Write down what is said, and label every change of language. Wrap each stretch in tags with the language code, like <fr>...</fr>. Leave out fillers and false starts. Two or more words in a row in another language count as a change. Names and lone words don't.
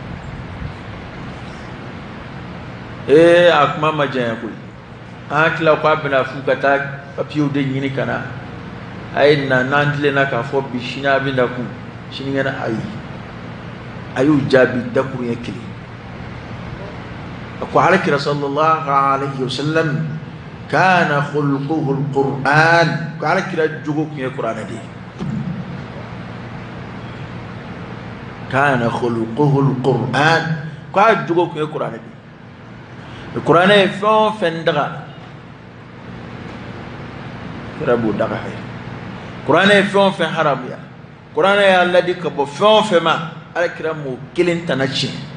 <bm>a kuma ma janya koyi an hakilila ko a bɛna fu ka taa papiyew de ɲini ka na a ye na n'an tilenna k'a fɔ bi sini a bɛ na kun sinikɛnɛ ayi a y'u jaabi dakuru ɲɛ kelen a ko alakira</bm> <ar>صلى الله عليه وسلم كان خلقه القرآن</ar> <bm>ko alakira jogo kun ye kuranɛ de ye</bm> <ar>كان خلقه القرآن</ar> <bm>ko a jogo kun ye kuranɛ de ye kuranɛ ye fɛn o fɛn daga kira b'o daga hɛ kuranɛ ye fɛn o fɛn haramuya kuranɛ y'a ladi ka bɔ fɛn o fɛn ma alakira m'o kelen tana tiɲɛ</bm>